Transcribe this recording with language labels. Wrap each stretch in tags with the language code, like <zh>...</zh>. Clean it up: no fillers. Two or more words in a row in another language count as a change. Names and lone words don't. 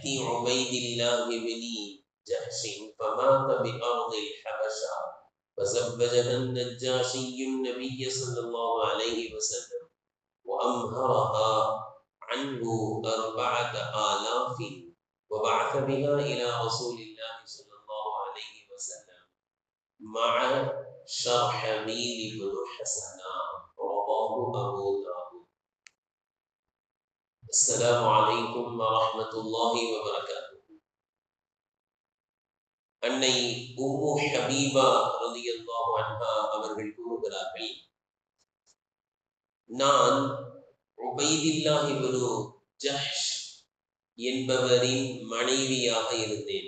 <ar>عبيد الله بن جحش فمات بأرض الحبشة، فزوجها النجاشي النبي صلى الله عليه وسلم وأمهرها عنه 4,000 وبعث بها إلى رسول الله صلى الله عليه وسلم مع شرحبيل بن حسنا. رواه أبو داود. السلام عليكم ورحمة الله وبركاته.</ar> <ta>அன்னை உம்மு ஹபீபா</ta> <ar>رضي الله عنها</ar> <ta>அவர்கள் கூறுகிறார்கள், நான் உபைதில்லாஹ் இப்னு ஜஹ்ஷ் என்பவரின் மனைவியாக இருந்தேன்.</ta>